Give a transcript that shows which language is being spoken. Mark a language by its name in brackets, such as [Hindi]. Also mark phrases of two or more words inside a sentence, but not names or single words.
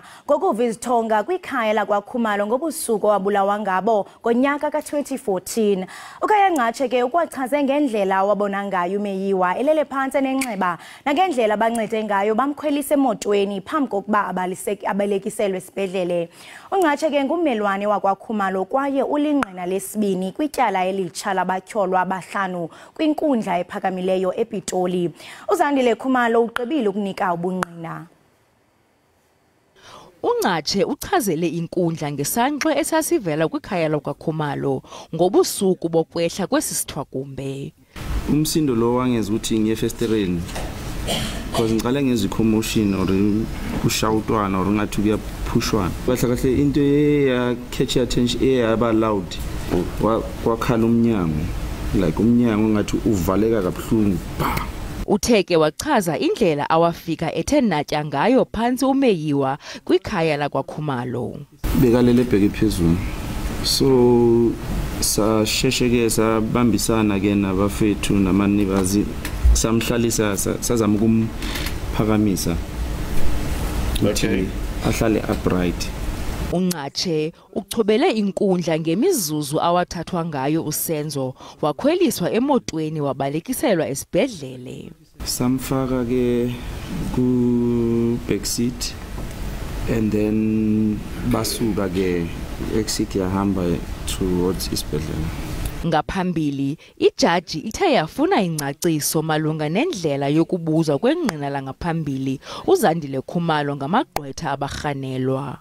[Xhosa] ngokuva izithonga kwikhaya lakwaKhumalo ngobusuku wabulawa ngabo ngonyaka ka2014 Ekhaya ngatshe ke ukwachaze ngendlela wabona ngayo uMeyiwa elele phansi nenxeba nangendlela bancede ngayo bamkhwelisa emotweni phambi kokuba abalekiselwe esibhedlele ungatshe ke ngummelwane wakwaKhumalo kwaye ulingqina lesibini kwityala elitsha labatyholwa abahlanu kwinkundla ephakamileyo ePitoli Andile Khumalo uqebile ukunika ubungqina Ungatshe uchazele inkundla ngesanqe esasivela kwikhaya lakwaKhumalo ngobusuku bokwehla kwesisithwakumbe [Zulu] umsindo lo wangeza ukuthi ngiyefestereni because ngiqale ngezicommotion or kushawutwana or ngathi kuyaphushwana kahle kahle into eya [English] catch attention [Zulu] eyaba loud wakhala umnyango like umnyango ngathi uvaleka kabuhlungu [Xhosa] Utheke wachaza indlela awafika ethe natya ngayo phansi uMeyiwa kwikhaya lakwaKhumalo [Zulu] bekalele bheke phezulu so sashesheke sabambisana ke nabafethu namanibazi samhlalisa sazama ukumphakamisa okay ahlale upright [Xhosa] Ungatshe uchobele inkundla ngemizuzu awathathwa ngayo uSenzo wakhweliswa emotweni wabalekiselwa esibhedlele [Zulu] samfaka ke ku backseat [English] and then [Zulu] basuka ke exit yahamba towards isibhedlela [Xhosa] Ngaphambili, ijaji ithe yafuna ingcaciso malunga nendlela yokubuzwa kwengqina langaphambili uZandile Khumalo ngamagqwetha abarhanelwa.